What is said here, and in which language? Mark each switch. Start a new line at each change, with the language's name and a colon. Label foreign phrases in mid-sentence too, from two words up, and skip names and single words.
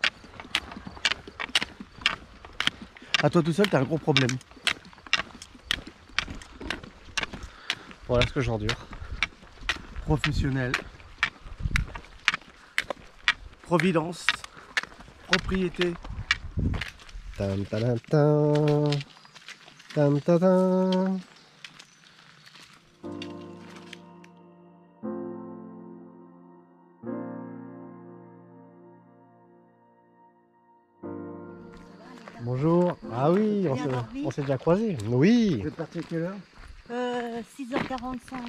French: À toi tout seul, t'as un gros problème. Voilà ce que j'endure. Professionnel. Providence. Propriété. Tam, tam, tam. Tam, ta, tam. Bonjour. Ah oui, on s'est déjà croisés. Oui. Vous êtes parti à quelle heure? 6h45.